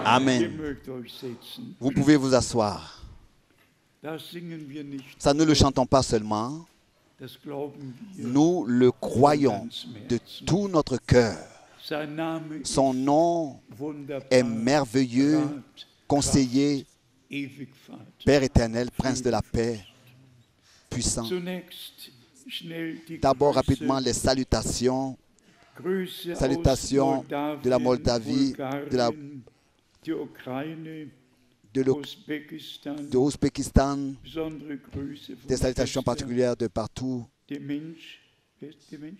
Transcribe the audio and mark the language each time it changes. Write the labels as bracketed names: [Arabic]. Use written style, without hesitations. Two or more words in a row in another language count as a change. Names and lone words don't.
[German] Amen. mögt euch setzen. [French] Vous pouvez vous asseoir. [German] Das singen wir nicht, [French] Ça, ne le chantons pas seulement. [German] das glauben wir. [French] Nous le croyons de tout notre cœur. [German] Sein Name ist [French] Son nom [German] wunderbar, [French] est merveilleux, [German] Rat, [French] conseiller, [German] ewig Vater. [French] Père éternel, Prince de la paix, puissant. [German] Zunächst schnell die [French] D'abord, [German] Grüße, [French] rapidement, les salutations. [German] Grüße [French] Salutations [German] aus [French] de la Moldavie, [German] Bulgarien, [French] de la- [German] die Ukraine, [French] De [German] Usbekistan, [French] Ouzbékistan, [German] besondere Grüße von [French] des salutations [German] Schwester [French] particulières de partout.